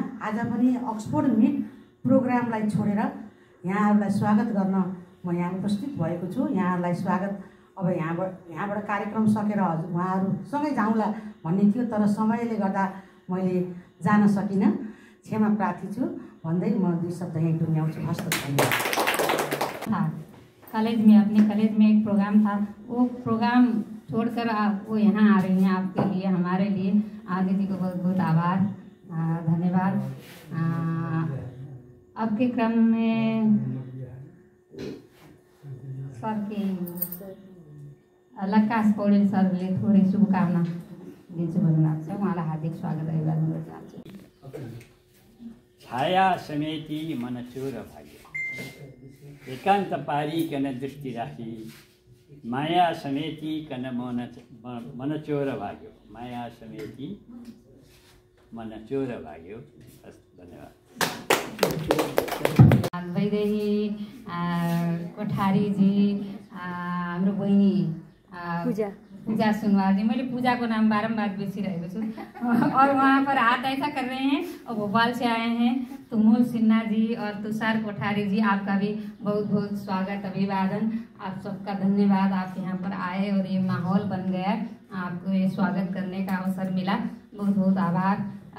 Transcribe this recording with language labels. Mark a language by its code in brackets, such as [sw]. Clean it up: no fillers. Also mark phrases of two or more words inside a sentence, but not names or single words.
[ne] आज पनि अक्सफोर्ड मिट प्रोग्रामलाई छोडेर यहाँहरूलाई स्वागत गर्न म यहाँ उपस्थित भएको छु। यहाँहरूलाई स्वागत। अब यहाँबाट कार्यक्रम सकेर हजुर उहाँहरूसँगै जाउँला भन्ने थियो, तर समयले गर्दा मैले जान सकिनँ, क्षमा प्रार्थी छु। भन्दै म 2 शब्द यहीँ टुङ्ग्याउँछु। हस्त धन्यवाद। [hi] था कॉलेज में, अपने कॉलेज में एक प्रोग्राम था, वो प्रोग्राम छोड़कर वो यहाँ आ रही हैं आपके लिए, हमारे लिए। आदि जी को बहुत बहुत आभार, धन्यवाद। [ne] अब के क्रम में सर के लक्कास पौडेल सरले थोरै शुभकामना दिन्छु भन्नुभएको छ, उहाँलाई हार्दिक स्वागत अभिवादन गर्न चाहन्छु। छाया समेती मन चोर भाग्य, एकान्त पारिकन दृष्टि राखी, माया समेती कन मन चोर भाग्यो, माया समेती मन चोर भाग्यो। धन्यवाद। वैदेही कोठारी जी, हाम्रो बहिनी पूजा सुनवार जी, मैले पूजा को नाम बारम्बार बिर्सिरहेको छु, [hi] और वहाँ पर हाथ ऐसा कर रहे हैं और भोपाल से आए हैं। तुमुल सिन्हा जी और तुषार कोठारी जी, आपका भी बहुत बहुत स्वागत, अभिवादन। आप सबका धन्यवाद, आप यहाँ पर आए और ये माहौल बन गया, आपको ये स्वागत करने का अवसर मिला, बहुत बहुत आभार, धन्यवाद।